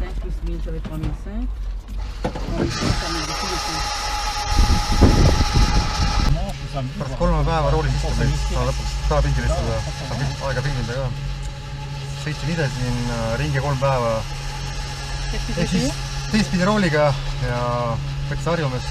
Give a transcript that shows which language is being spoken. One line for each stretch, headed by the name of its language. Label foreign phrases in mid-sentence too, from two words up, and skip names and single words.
French: plus 1000, ça fait 3005. On est sûr, ça met des filles.
Estonian: Pärast 3 päeva roolis istumist saan lõpuks ka pingil istuda, saan aega pingilda ka. Sõitsin ise siin ringi 3 päeva. Ehk siis teistpidi rooliga ja võttis harjumist.